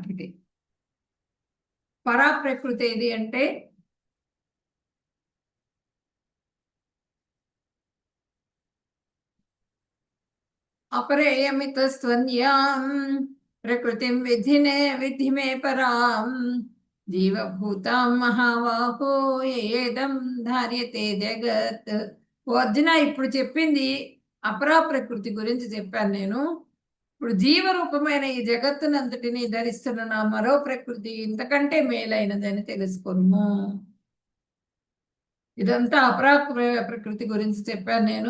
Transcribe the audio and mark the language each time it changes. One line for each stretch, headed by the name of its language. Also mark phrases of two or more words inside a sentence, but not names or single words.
Telugu: ఇది పరా ప్రకృతి ఏది అంటే
Sanskrit: अपरेयमितस्त्वन्यां प्रकृतिं विद्धि मे परां जीवभूतां महाबाहो ఏదం ధార్యతే జగత్.
Telugu: ఓ అర్జున, ఇప్పుడు చెప్పింది అపరా ప్రకృతి గురించి చెప్పాను నేను. ఇప్పుడు జీవరూపమైన ఈ జగత్తునంతటిని ధరిస్తున్న నా మరో ప్రకృతి ఇంతకంటే మేలైనదని తెలుసుకును. ఇదంతా ప్రకృతి గురించి చెప్పాను నేను.